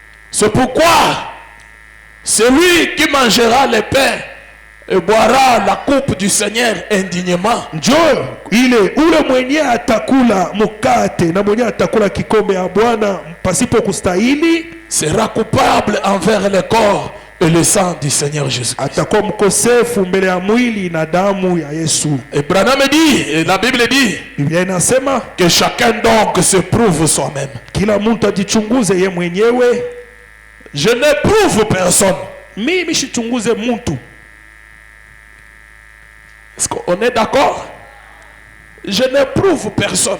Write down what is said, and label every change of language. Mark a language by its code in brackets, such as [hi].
[fr] C'est pourquoi celui qui mangera le pain et boira la coupe du Seigneur indignement [sw] Njo ile ule mwenye atakula mukate na mwenye atakula kikombe ya Bwana pasipo kustahili, [fr] sera coupable envers le corps et le sang du Seigneur Jésus. [sw] atakuwa mkosefu mbele ya mwili na damu ya Yesu. [fr] Et Branham dit, et la Bible dit, [sw] Biblia inasema [fr] que chacun donc se prouve soi-même. [sw] kila mtu ajichunguze ye mwenyewe. [fr] Je n'éprouve personne. [sw] Mimi shichunguze mtu. [fr] Est-ce qu'on est d'accord? Je n'éprouve personne.